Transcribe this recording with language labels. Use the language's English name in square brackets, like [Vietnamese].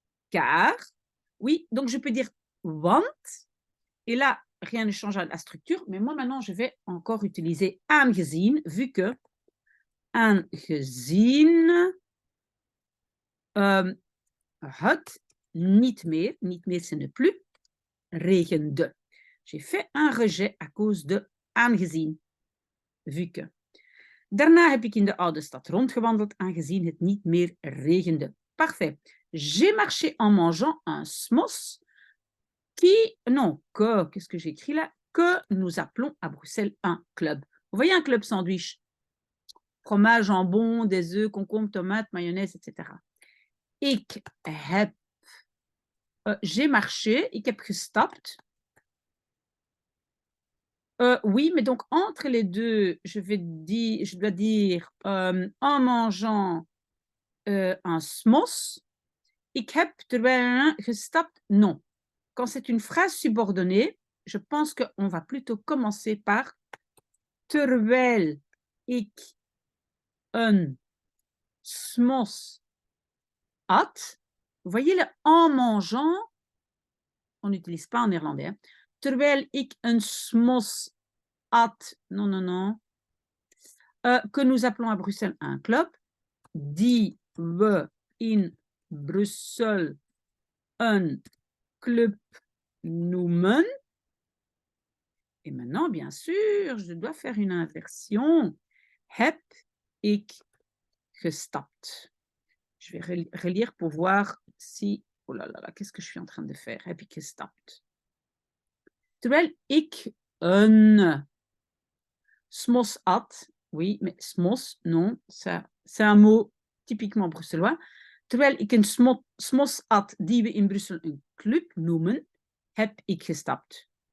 [French] Car, oui, donc je peux dire want, et là, rien ne change à la structure, mais moi maintenant, je vais encore utiliser aangezien, vu que [Dutch] aangezien het niet meer [French] ce n'est plus, [Dutch] regende. [French] J'ai fait un rejet à cause de aangezien, vu que. [Dutch] Daarna heb ik in de oude stad rondgewandeld, aangezien het niet meer regende. [French] Parfait. J'ai marché en mangeant un smos qu'est-ce que j'ai écrit là? Que nous appelons à Bruxelles un club. Vous voyez un club sandwich? Fromage, jambon, des œufs, concombre, tomates, mayonnaise, etc. [Dutch] Ik heb, [French] j'ai marché, [Dutch] ik heb gestapt. [French] Oui, mais donc entre les deux, je dois dire en mangeant un smos. [Dutch] Ik heb terwijl gestapt, [French] non. Quand c'est une phrase subordonnée, je pense qu'on va plutôt commencer par [Dutch] terwijl ik een smos at. [French] Vous voyez le en mangeant, on n'utilise pas en néerlandais. Hein. [Dutch] Terwijl ik een smos at, [French] non. Que nous appelons à Bruxelles un club, [Dutch] die we in Bruxelles een club noemen. [French] Et maintenant, bien sûr, je dois faire une inversion. [Dutch] Heb ik gestapt. [French] Je vais relire pour voir si... Oh là là, qu'est-ce que je suis en train de faire? [Dutch] Heb ik gestapt. Terwijl ik een smos at. [French] Oui, mais smos, non, ça, c'est un mot typiquement bruxellois. [Dutch] Terwijl ik een smos at die we in Brussel een club noemen, heb ik gestapt.